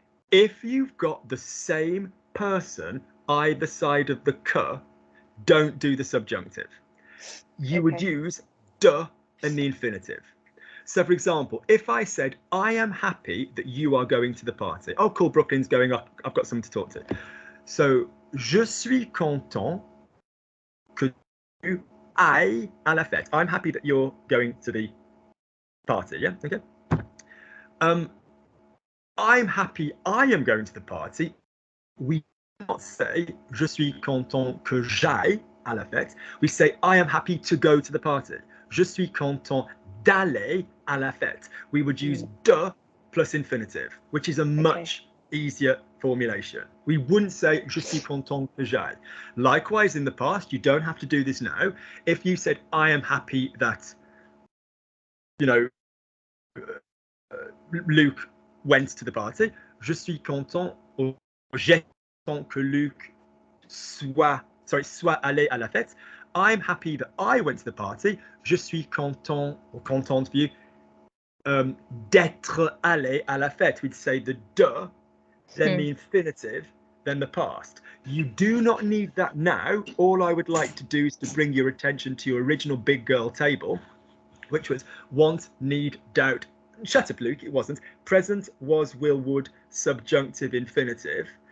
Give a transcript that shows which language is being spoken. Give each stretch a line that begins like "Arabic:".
English: If you've got the same person either side of the que, don't do the subjunctive. You would use de and the infinitive. So, for example, if I said, I am happy that you are going to the party. Oh, cool, Brooklyn's going up. I've got someone to talk to.
French: So, je suis content que tu ailles à la fête.
English: I'm happy that you're going to the party. Yeah, okay. I'm happy I am going to the party. We not say
French: je suis content que j'aille à la fête.
English: We say I am happy to go to the party.
French: Je suis content d'aller à la fête.
English: We would use de plus infinitive, which is a much easier formulation. We wouldn't say
French: je suis content que j'aille.
English: Likewise, in the past, you don't have to do this now. If you said I am happy that, Luke went to the party,
French: je suis content ou j'ai que Luke soit allé à la fête.
English: I'm happy that I went to the party.
French: Je suis content or contente
English: for you
French: d'être allé à la fête.
English: We'd say the de, then the infinitive, then the past. You do not need that now. All I would like to do is to bring your attention to your original big girl table, which was want, need, doubt. Shut up, Luke. It wasn't. Present was, will, would, subjunctive, infinitive.